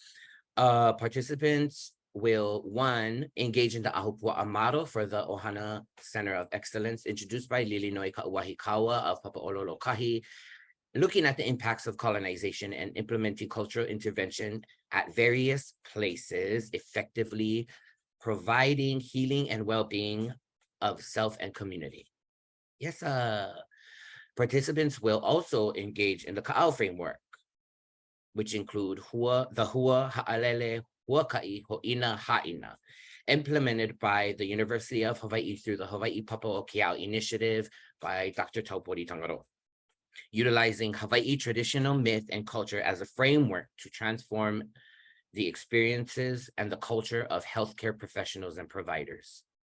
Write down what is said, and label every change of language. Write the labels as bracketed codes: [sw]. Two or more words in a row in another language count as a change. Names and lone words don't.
[en] So participants will, one, engage in the Ahupuaʻa Model for the Ohana Center of Excellence, introduced by Lilinoe Kauahikaua of Papa'ololokahi, looking at the impacts of colonization and implementing cultural intervention at various places, effectively providing healing and well-being of self and community. Yes, participants will also engage in the Ka'au framework, which include the Hua, Ha'alele, Huakaʻi, Hoʻina, Ha'ina, implemented by the University of Hawaii through the Hawaii Papaʻokeao Initiative by Dr. Taupori Tangaro, utilizing Hawaii traditional myth and culture as a framework to transform the experiences and the culture of healthcare professionals and providers.